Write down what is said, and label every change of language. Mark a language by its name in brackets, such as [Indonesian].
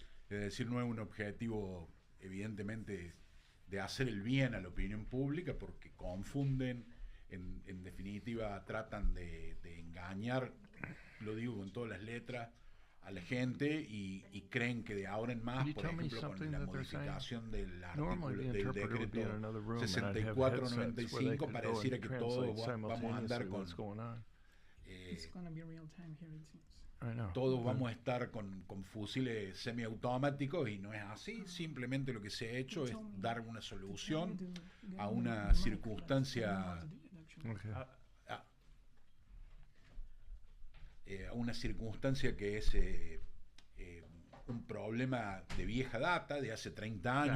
[Spanish] Es decir, no es un objetivo, evidentemente, de hacer el bien a la opinión pública, porque confunden, en definitiva tratan de engañar, lo digo con todas las letras, a la gente y creen que de ahora en más, por ejemplo, con la modificación del artículo del decreto 6495, pareciera que todos vamos a andar con... [English] It's gonna be real time here, it seems. [Spanish] Todos vamos a estar con fusiles semiautomáticos y no es así. Simplemente lo que se ha hecho es dar una solución a una circunstancia, a una circunstancia que es un problema de vieja data, de hace 30 años.